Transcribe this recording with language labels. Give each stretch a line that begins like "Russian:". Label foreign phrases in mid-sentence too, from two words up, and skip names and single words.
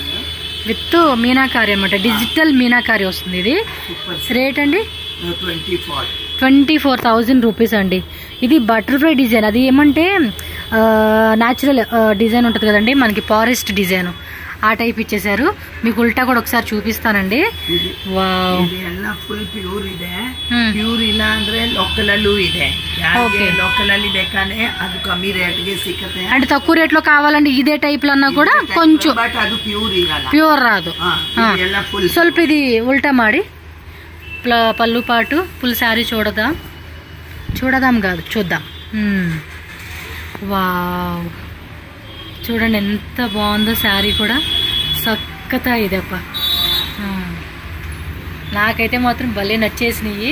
Telugu: విత్ మీనాకారి అనమాట, డిజిటల్ మీనాకారి వస్తుంది. ఇది రేట్ అండి 24,000 రూపీస్ అండి. ఇది
English: butterfly design,
Telugu: అది ఏమంటే
English: natural design
Telugu: ఉంటుంది కదండి మనకి,
English: forest design
Telugu: ఆ టైప్ ఇచ్చేసారు. మీకు ఉల్టా కూడా ఒకసారి చూపిస్తానండి.
Kannada: ವಾವ್, ಇದೆಲ್ಲ
English: full pure
Kannada: ಇದೆ. ಪ್ಯೂರ್ ಇಲ್ಲ ಅಂದ್ರೆ ಲೋಕಲ್ ಅಲ್ಲೂ ಇದೆ. ಯಾರಿಗೆ ಲೋಕಲ್ ಅಲ್ಲಿ ಬೇಕಾನೆ ಅದು ಕಮ್ಮಿ ರೇಟ್ ಗೆ ಸಿಗುತ್ತೆ.
Telugu: అంటే తక్కువ రేట్ లో కావాలండి ఇదే టైప్ లో అన్నా కూడా కొంచెం,
Kannada: ಬಟ್ ಅದು ಪ್ಯೂರ್ ಇರಲ್ಲ,
Telugu: ప్యూర్ రాదు.
Kannada: ಎಲ್ಲ ಫುಲ್
Telugu: ಸ್ವಲ್ಪ ఇది ఉల్టా ಮಾಡಿ పళ్ళు పాటు
English: full saree
Telugu: చూడదాం కాదు చూద్దాం. వావ్, చూడండి ఎంత బాగుందో శారీ కూడా, చక్కగా ఇదప్ప. నాకైతే మాత్రం భలే నచ్చేసినాయి.